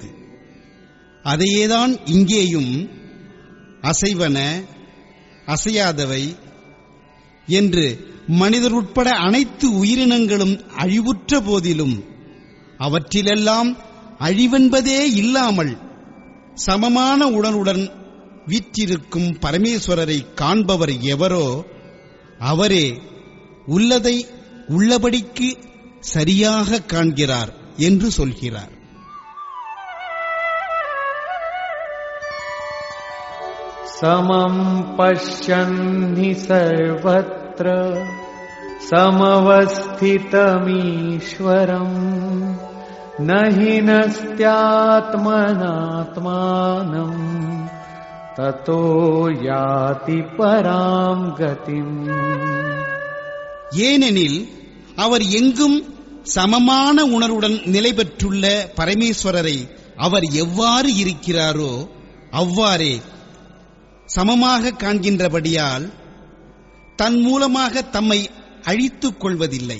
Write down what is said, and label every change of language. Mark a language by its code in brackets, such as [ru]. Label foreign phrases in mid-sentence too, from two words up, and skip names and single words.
[ta] அதையேதான் இங்கேயும் அசைவன அசையாதவை என்று மனிதர் உட்பட அனைத்து உயிரினங்களும் அழிவுற்ற போதிலும் அவற்றிலெல்லாம் அழிவென்பதே இல்லாமல் சமமான உடனுடன் வீற்றிருக்கும் பரமேஸ்வரரை காண்பவர் எவரோ அவரே உள்ளதை உள்ளபடிக்கு சரியாக காண்கிறார் என்று சொல்கிறார். [sa] समं पश्यन्हि सर्वत्र समवस्थितमीश्वरम् न हि नस्त्यात्मनात्मानम् ततो याति परां गतिम्. [ta] ஏனெனில் அவர் எங்கும் சமமான உணர்வுடன் நிலை பெற்றுள்ள பரமேஸ்வரரை அவர் எவ்வாறு இருக்கிறாரோ அவ்வாறே சமமாக காண்கின்றபடியால் தன் மூலமாக தம்மை அழித்துக் கொள்வதில்லை.